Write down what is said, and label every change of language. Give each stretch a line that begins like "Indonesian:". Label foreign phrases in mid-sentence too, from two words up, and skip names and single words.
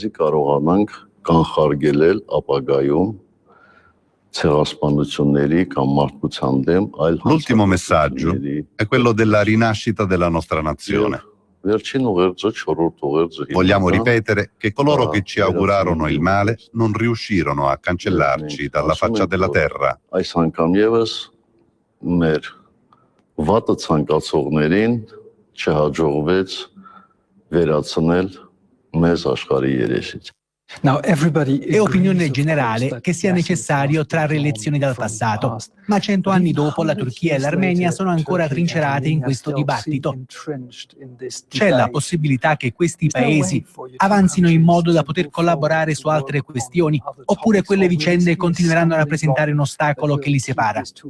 Italian: L'ultimo messaggio è quello della rinascita della nostra nazione. Vogliamo ripetere che coloro che ci augurarono il male non riuscirono a cancellarci dalla faccia della terra.
Armenian: Վատը ցանկացողներին չհաջողվեց վերացնել մեզ աշխարհի երեսից.
Italian: È opinione generale che sia necessario trarre lezioni dal passato, ma 100 anni dopo la Turchia e l'Armenia sono ancora trincerate in questo dibattito. C'è la possibilità che questi paesi avanzino in modo da poter collaborare su altre questioni, oppure quelle vicende continueranno a rappresentare un ostacolo che li separa?